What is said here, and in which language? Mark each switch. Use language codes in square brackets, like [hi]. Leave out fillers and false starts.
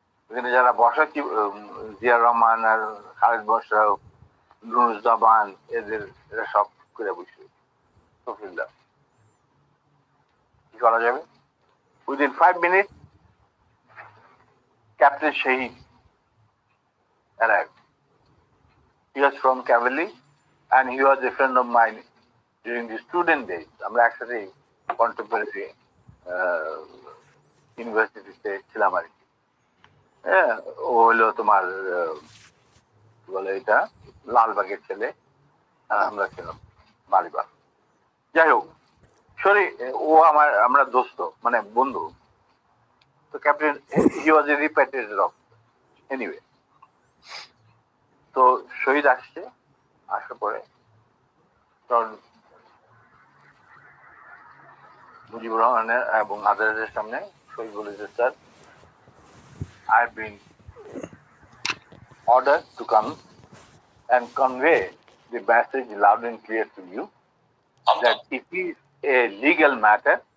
[bn] এখানে যারা বসা জিয়া রহমান আর খালেদ বসরাও, নুরুজ্জামান, এরা সব করে বসে শফিউল্লাহ। কি করা যাবে? [en] Within 5 minutes, Captain Shahid arrived. He was from Cavalry and he was a friend of mine during the student days. [bn] আমরা একসাথে কন্টেম্পোরারি ইউনিভার্সিটিতে ছিলাম আর কি। হ্যাঁ, ও হলো তোমার বলে এটা লালবাগের ছেলে, আর আমরা ছিলাম মালিবাগ। যাই হোক, সরি, ও আমরা দোস্ত, মানে বন্ধু। [en] তো captain he was a repatriated officer anyway. [bn] তো শহীদ আসছে, আসার পরে তখন মুজিবুর রহমানের এবং আদালতের সামনে শহীদ বলেছে, [en] Sir I have been ordered to come and convey the message loud and clear to you that it is a legal matter.